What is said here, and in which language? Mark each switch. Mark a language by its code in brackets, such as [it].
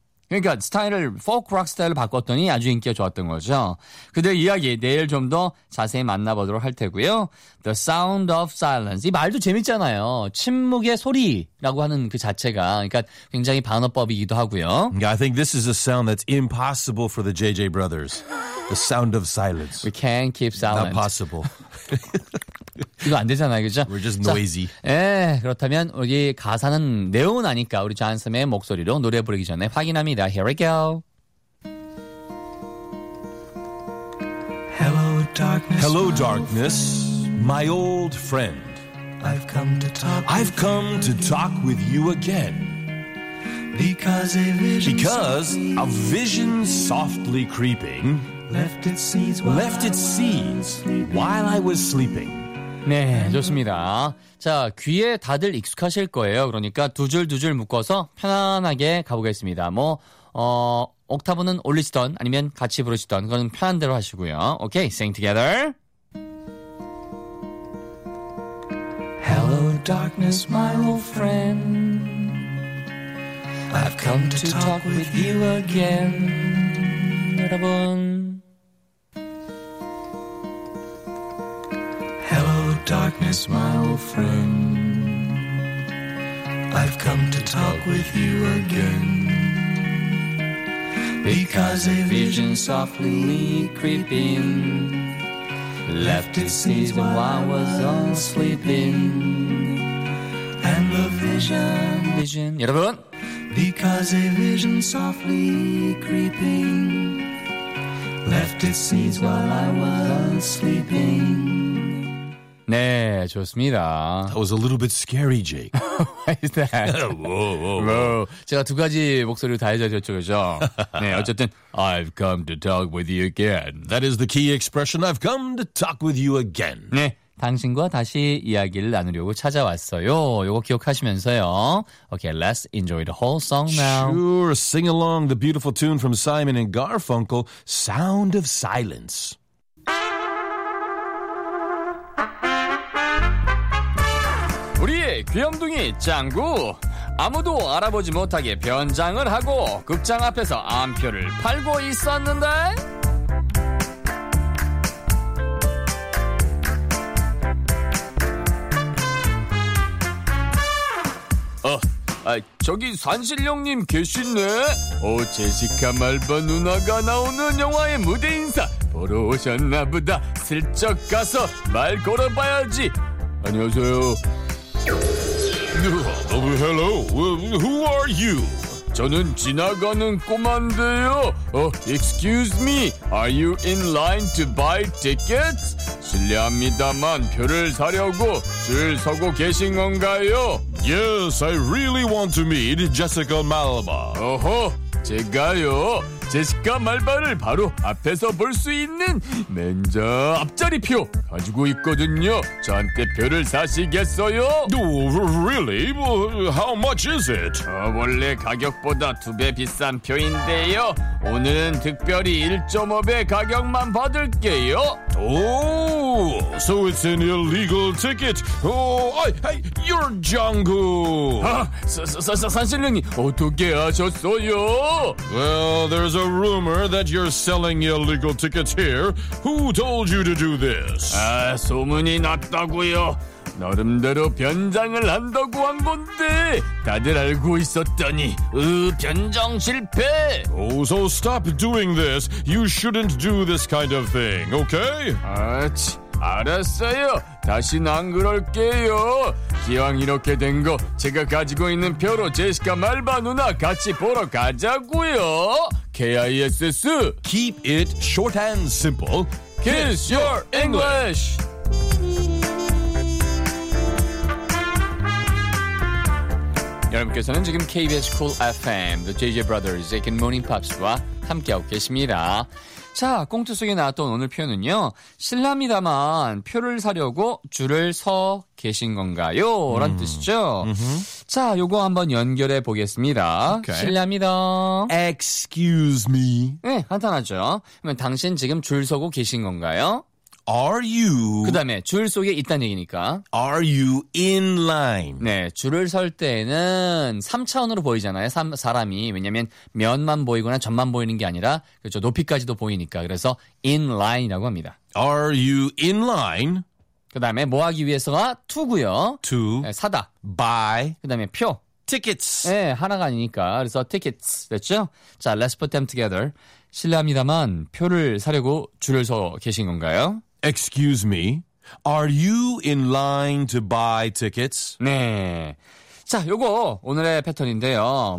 [ko] 그러니까 스타일을 포크 록 스타일로 바꿨더니 아주 인기가 좋았던 거죠. 그들 이야기 내일 좀 더 자세히 만나보도록 할 테고요. The Sound of Silence. 이 말도 재밌잖아요. 침묵의 소리라고 하는 그 자체가 그러니까 굉장히 반어법이기도 하고요. [en] Yeah, I think this is a sound that's impossible for the JJ Brothers. The Sound of Silence. We can't keep silent. Not possible. [ko] 이거 안 되잖아요, 그죠? [en] We're just noisy. [ko] 자, 예, 그렇다면 우리 가사는 내용은 아니까 우리 잔쌤의 목소리로 노래 부르기 전에 확인합니다. [en] Here we go. Hello darkness. Hello darkness, my old friend. I've come to talk. I've come to talk with you again. Because a vision softly creeping left its seeds while I was sleeping. [ko] 네, 좋습니다. 자, 귀에 다들 익숙하실 거예요. 그러니까 두 줄 두 줄 묶어서 편안하게 가보겠습니다. 뭐, 옥타브는 올리시던 아니면 같이 부르시던 그건 편한 대로 하시고요. [en] 오케이, sing together. Hello darkness, my old friend. I've come to talk with you again. [ko] 여러분. [en] Darkness, my old friend. I've come to talk with you again. Because a vision softly creeping left its seeds while I was all sleeping. And the vision, [ko] 여러분. [en] Because a vision softly creeping left its seeds while I was all sleeping. [ko] 네, 좋습니다. [en] That was a little bit scary, Jake. Why is that? whoa. [ko] 제가 두 가지 목소리를 다 해줘야죠, 그죠? 네, 어쨌든 [en] I've come to talk with you again. That is the key expression. I've come to talk with you again. [ko] 네, 당신과 다시 이야기를 나누려고 찾아왔어요. 이거 기억하시면서요. [en] Okay, let's enjoy the whole song now. Sure, sing along the beautiful tune from Simon and Garfunkel, Sound of Silence. Piyomdungi, Changgu. [ko] 아무도 알아보지 못하게 변장을 하고 극장 앞에서 암표를 팔고 있었는데. Oh, 저기 산신령님 계시네. 오, 제시카 말바 누나가 나오는 영화의 무대 인사 보러 오셨나보다. 슬쩍 가서 말 걸어봐야지. 안녕하세요. [en] Hello, who are you? [ko] 저는 지나가는 꼬만데요. [en] Excuse me, are you in line to buy tickets? [ko] 실례합니다만 표를 사려고 줄 서고 계신 건가요? [en] Yes, I really want to meet Jessica Malba. [ko] 어허, 제가요? 제시카 말바를 바로 앞에서 볼 수 있는 맨 저 앞자리표 가지고 있거든요. 저한테 표를 사시겠어요? [en] Really? How much is it? [ko] 원래 가격보다 두 배 비싼 표인데요. 오늘은 특별히 1.5배 가격만 받을게요. [en] Oh, so it's an illegal ticket. Oh, hey, you're Jungkook. [ko] 아, 선생님, 어떻게 아셨어요? [en] Well, there's a rumor that you're selling illegal tickets here. Who told you to do this? [ko] 아, 소문이 났다고요. 나름대로 변장을 한다고 한 건데 다들 알고 있었더니 변장 실패. Oh, so stop doing this. You shouldn't do this kind of thing, okay? 아, 알았어요. 다신 안 그럴게요. 기왕 이렇게 된 거 제가 가지고 있는 표로 제시카 말바 누나 같이 보러 가자고요. [en] KISS. Keep it short and simple. Kiss your English. [ko] 여러분께서는 지금 KBS Cool FM, The JJ Brothers, Good Morning Pops와 함께하고 계십니다. 자, 꽁트 속에 나왔던 오늘 표현은요. 실례합니다만 표를 사려고 줄을 서 계신 건가요? 라는 뜻이죠. 자, 요거 한번 연결해 보겠습니다. 실례합니다. [en] Excuse me. [ko] 네, 간단하죠. 그러면 당신 지금 줄 서고 계신 건가요? [en] Are you? [ko] 그 다음에 줄 속에 있다는 얘기니까. [en] Are you in line? [ko] 네, 줄을 설 때에는 3차원으로 보이잖아요. 사람이. 왜냐면 면만 보이거나 점만 보이는 게 아니라 그렇죠. 높이까지도 보이니까. 그래서 in line이라고 합니다. [en] Are you in line? [ko] 그 다음에 뭐 하기 위해서가 to고요. [en] To. [ko] 네, 사다. [en] Buy. [ko] 그 다음에 표. [en] Tickets. [ko] 네, 하나가 아니니까. 그래서 tickets. 됐죠? [en] 자, let's put them together. [ko] 실례합니다만 표를 사려고 줄을 서 계신 건가요? [en] Excuse me, are you in line to buy tickets? [ko] 네. 자, 요거 오늘의 패턴인데요.